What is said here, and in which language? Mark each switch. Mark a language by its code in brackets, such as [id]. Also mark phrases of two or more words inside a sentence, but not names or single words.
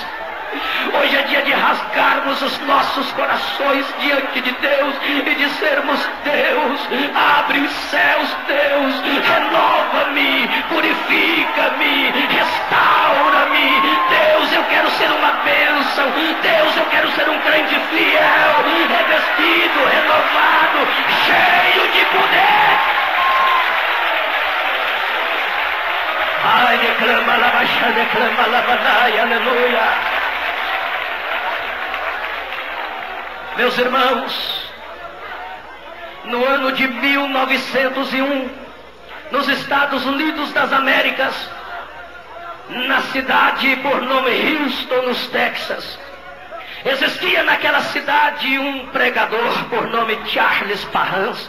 [pt] Hoje é dia de rasgarmos os nossos corações diante de Deus e dizermos: Deus, abre os céus, Deus, renova-me, purifica-me, restaura-me. Deus, eu quero ser uma bênção. Deus, eu quero ser um crente fiel, revestido, renovado, cheio de poder. Ai, declama, labaixa, declama, labadai, aleluia. Meus irmãos, no ano de 1901, nos Estados Unidos das Américas, na cidade por nome Houston, nos Texas, existia naquela cidade um pregador por nome Charles Parham.